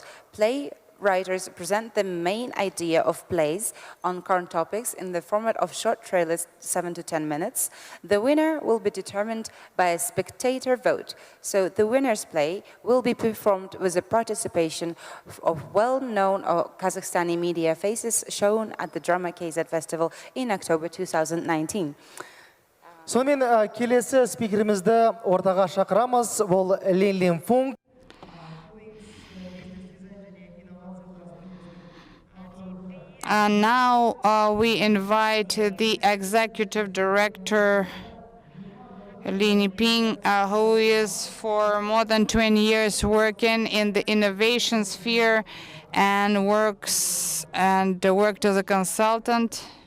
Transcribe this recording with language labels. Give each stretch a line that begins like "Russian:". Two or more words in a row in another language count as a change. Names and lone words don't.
English: Writers present the main idea of plays on current topics in the format of short trailers, 7 to 10 minutes. The winner will be determined by a spectator vote. So the winner's play will be performed with the participation of well-known Kazakhstani media faces shown at the Drama KZ Festival in October 2019.
Kazakh: Сонымен келесі спикерімізді ортаға шақырамыз. Ол Лин Фунг.
English: Now we invite the executive director, Lin Ping, who is for more than 20 years working in the innovation sphere and worked as a consultant.